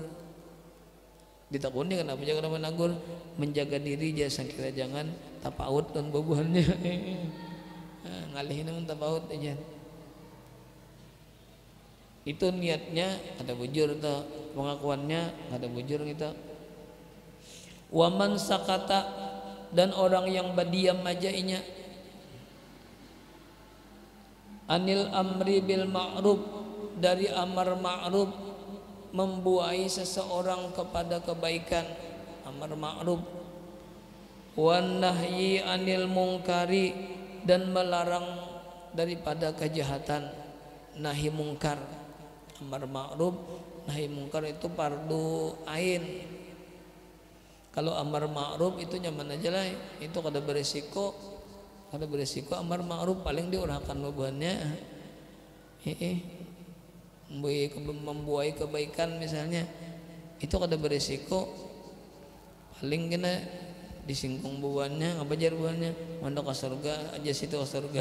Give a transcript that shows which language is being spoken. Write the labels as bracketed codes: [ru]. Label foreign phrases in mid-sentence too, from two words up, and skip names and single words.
[bjn] Ditakuni kenapa jangan kada menegur, menjaga diri jangan kira jangan tapaut dan bebuhannya ngalihin namun tapaut aja. Itu niatnya kada bujur tuh, pengakuannya kada bujur kita. [ar] ومن سكت [bjn] dan orang yang berdiam aja inya [ar] عن الأمر بالمعروف [bjn] dari amar ma'ruf, membuai seseorang kepada kebaikan amar ma'ruf, [ar] والنهي عن المنكر [bjn] dan melarang daripada kejahatan nahi mungkar. Amar ma'ruf nahi mungkar itu fardu ain. Kalau amar ma'ruf itu nyaman aja lah, itu kada beresiko. Ada beresiko amar ma'ruf paling diurahkan bebannya membuai kebaikan misalnya, itu kada beresiko paling kena disingkung buahnya apa jar buahnya mondok ke surga aja situ ke surga.